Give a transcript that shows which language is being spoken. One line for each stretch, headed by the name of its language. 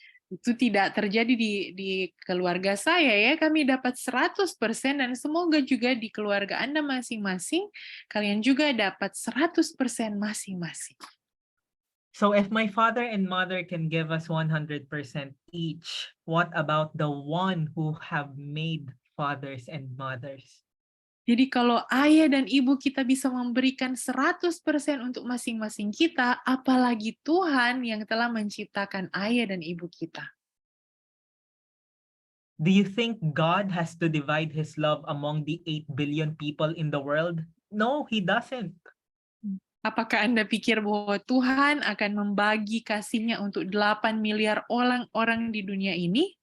Indonesian: Itu tidak terjadi di keluarga saya ya, kami dapat 100%, dan semoga juga di keluarga Anda masing-masing, kalian juga dapat 100% masing-masing.
English: So if my father and mother can give us 100% each, what about the one who have made fathers and mothers?
Indonesian: Jadi kalau ayah dan ibu kita bisa memberikan 100% untuk masing-masing kita, apalagi Tuhan yang telah menciptakan ayah dan ibu kita.
English: Do you think God has to divide his love among the 8 billion people in the world? No, he doesn't.
Indonesian: Apakah Anda pikir bahwa Tuhan akan membagi kasih-Nya untuk 8 miliar orang di dunia ini?